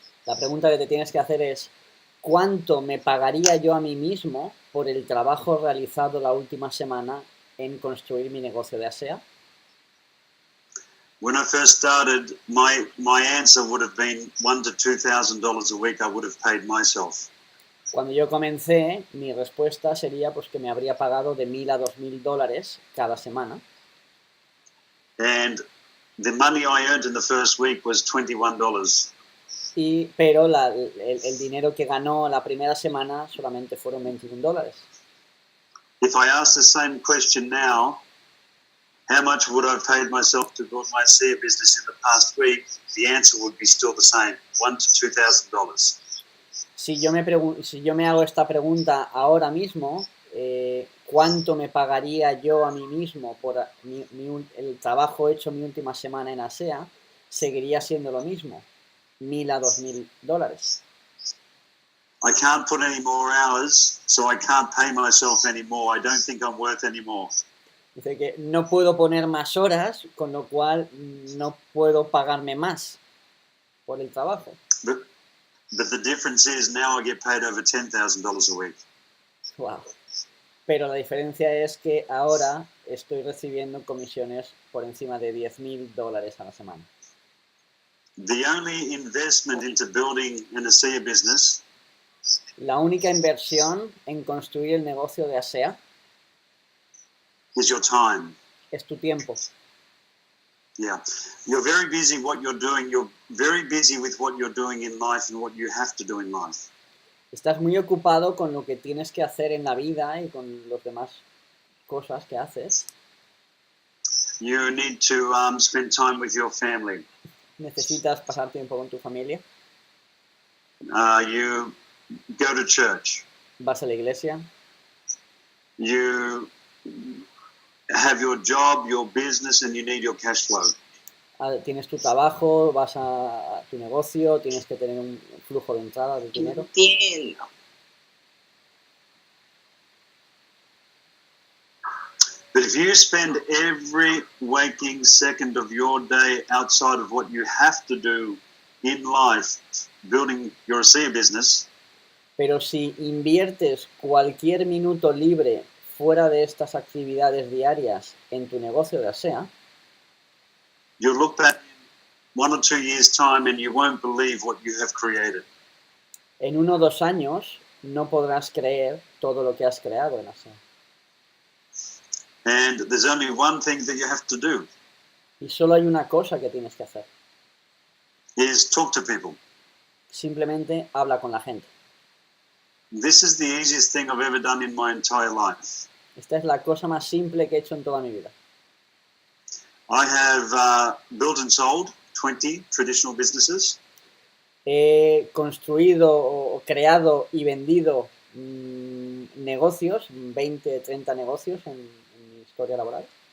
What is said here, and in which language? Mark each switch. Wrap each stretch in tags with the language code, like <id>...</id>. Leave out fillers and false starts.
<es>La pregunta que te tienes que hacer es, ¿cuánto me pagaría yo a mí mismo por el trabajo realizado la última semana en construir mi negocio de ASEA?</es> <en>When I first started, my answer would have been $1,000 to $2,000 a week I would have paid myself.</en> <es>Cuando yo comencé, mi respuesta sería pues que me habría pagado de $1,000 a $2,000 cada semana.</es> <en>And the money I earned in the first week was $21.</en> <es>Pero el dinero que ganó la primera semana solamente fueron $21.</es> <en>If I ask the same question now, how much would I have paid myself to build my ASEA business in the past week? The answer would be still the same, $1,000 to $2,000.</en> <es>Si yo me hago esta pregunta ahora mismo, ¿cuánto me pagaría yo a mí mismo por el trabajo hecho mi última semana en ASEA? Seguiría siendo lo mismo, $1,000 a $2,000.</es> <en>I can't put any more hours, so I can't pay myself anymore. I don't think I'm worth any more.</en> <es>Dice que no puedo poner más horas, con lo cual no puedo pagarme más por el trabajo.</es> <en>But the difference is now I get paid over $10,000 a week. Wow.</en> <es>Pero la diferencia es que ahora estoy recibiendo comisiones por encima de $10,000 a la semana.</es> <en>The only investment into building an ASEA business</en> <es>La única inversión en construir el negocio de ASEA</es> <en>is your time.</en> <es>es tu tiempo.</es> <en>Yeah. You're very busy what you're doing. You're very busy with what you're doing in life and what you have to do in life.</en> <es>Estás muy ocupado con lo que tienes que hacer en la vida y con las demás cosas que haces.</es> <en>You need to spend time with your family.</en> <es>Necesitas pasar tiempo con tu familia.</es> <en>You go to church.</en> <es>Vas a la iglesia.</es> <en>You have your job, your business, and you need your cash flow.</en> <es>Tienes tu trabajo, vas a tu negocio, tienes que tener un flujo de entrada de dinero. Entiendo.</es> <en>But if you spend every waking second of your day outside of what you have to do in life, building your ASEA business,</en> <es>Pero si inviertes cualquier minuto libre fuera de estas actividades diarias en tu negocio de ASEA,</es> <en>you'll look back in 1 or 2 years' time and you won't believe what you have created.</en> <es>en 1 o 2 años no podrás creer todo lo que has creado en ASEA.</es> <en>And there's only one thing that you have to do,</en> <es>Y solo hay una cosa que tienes que hacer.</es> <en>is talk to people.</en> <es>Simplemente habla con la gente.</es> <en>This is the easiest thing I've ever done in my entire life.</en> <es>Esta es la cosa más simple que he hecho en toda mi vida.</es> <en>I have built and sold 20 traditional businesses.</en> <es>He construido o creado y vendido negocios, 20, 30 negocios en mi historia laboral.</es>